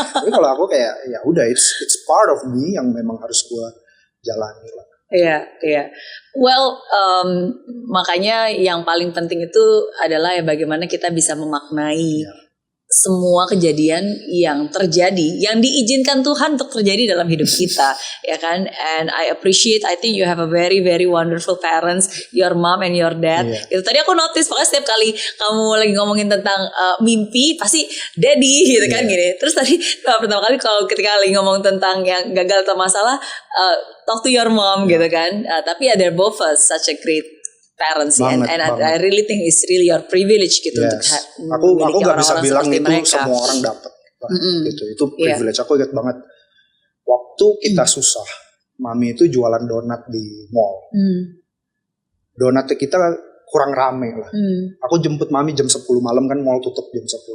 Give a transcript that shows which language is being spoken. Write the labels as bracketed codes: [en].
[id] Tapi kalau aku kayak ya udah, [en] it's part of me [id] yang memang harus gua jalani lah. Iya. Well, makanya yang paling penting itu adalah ya bagaimana kita bisa memaknai semua kejadian yang terjadi, yang diizinkan Tuhan untuk terjadi dalam hidup kita, ya kan? [en] And I think you have a very very wonderful parents, your mom and your dad. [id] Itu tadi aku notice, pokoknya setiap kali kamu lagi ngomongin tentang mimpi, pasti daddy gitu kan gini. Terus tadi pertama kali kalau ketika lagi ngomong tentang yang gagal atau masalah, [en] talk to your mom [id] gitu kan. Tapi [en] they're both such a great parents [id] banget. [en] I really think it's really your privilege [id] gitu untuk aku nggak bisa bilang itu mereka. Semua orang dapat gitu. Itu privilege. Aku ingat banget waktu kita susah, mami itu jualan donat di mall. Donatnya kita kurang rame lah. Aku jemput mami jam 10 malam kan, mall tutup jam 10.